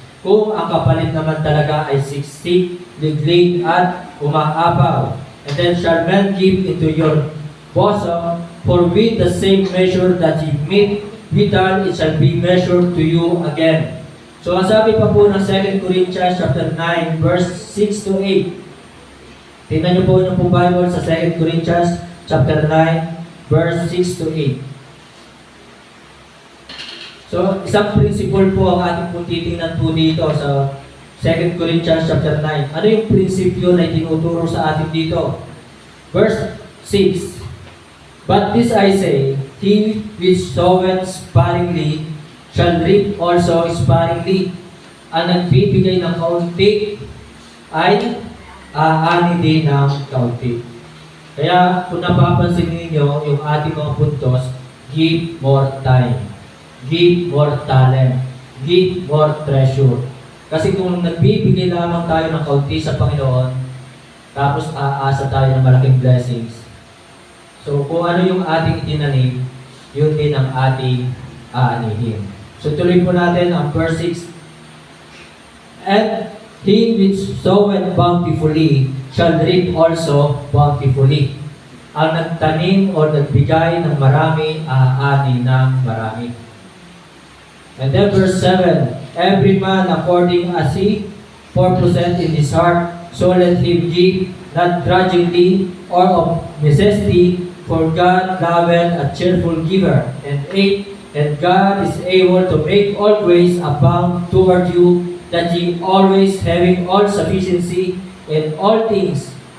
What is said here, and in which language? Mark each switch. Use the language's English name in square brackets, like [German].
[Filipino] Kung ang kapalit naman talaga ay siksik, liglig at umaapaw. [English] And then shall men give into your bosom, for with the same measure that ye meet withal, it shall be measured to you again. [Filipino] So ang sabi pa po ng 2 Corinthians chapter 9 verse 6 to 8. Tingnan niyo po yung Bible sa 2 Corinthians chapter 9 verse 6 to 8. So, isang principle po ang ating po titingnan po dito sa 2 Corinthians chapter 9. Ano yung prinsipyo na itinuturo sa atin dito? [English] Verse 6. But this I say, he which soweth sparingly shall reap also sparingly. [Filipino] Ang nagbibigay ng kaunti ay aani din ng kaunti. Kaya kung napapansin ninyo yung ating mga puntos, [English] give more time, give more talent, give more treasure. [Filipino] Kasi kung nagbibigay lamang tayo ng kaunti sa Panginoon, tapos aasa tayo ng malaking blessings. So kung ano yung ating itinanim, yun din ang ating aanihin. So tuloy po natin ang verse 6. [English] And he which soweth bountifully shall reap also bountifully. [Filipino] Ang nagtanim o nagbigay ng marami, aani ng marami. [English] And then verse 7, every man according as he purposeth in his heart, so let him give, not grudgingly or of necessity, for God loveth a cheerful giver. And 8, and God is able to make all grace abound toward you, that ye always having all sufficiency in all things.